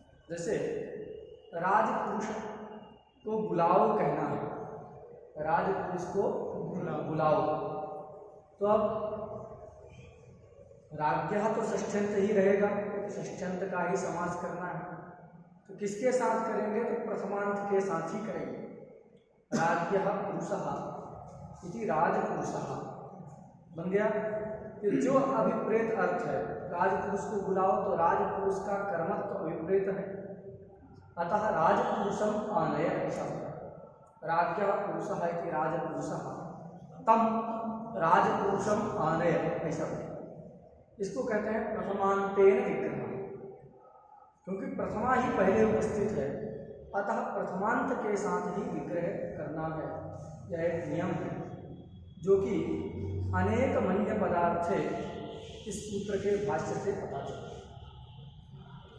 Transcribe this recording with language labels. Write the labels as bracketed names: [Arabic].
[Hindi] जैसे राजपुरुष को बुलाओ कहना है, राजपुरुष को बुलाओ, तो अब राज्ञः तो षष्ठ्यंत ही रहेगा, षष्ठ्यंत का ही समास करना है। तो किसके साथ करेंगे? तो प्रथमांत के साथ ही करेंगे। [Sanskrit] राज्ञः पुरुषः इति राजपुरुषः [Hindi] बन गया। तो जो अभिप्रेत अर्थ है, राजपुरुष को बुलाओ, तो राजपुरुष का कर्मत्व तो अभिप्रेत है, अतः [Sanskrit] राजपुरुषम आनय [Hindi] ऐसा होगा। [Sanskrit] राज्ञः पुरुषः इति राजपुरुषः तम राजपुरुषम आनय [Hindi] ऐसा होगा। इसको कहते हैं प्रथमांतेन विग्रह, क्योंकि प्रथमा ही पहले उपस्थित है, अतः प्रथमांत के साथ ही विग्रह करना है। यह एक नियम है जो कि अनेक मन्य पदार्थे इस सूत्र के भाष्य से पता चलता है।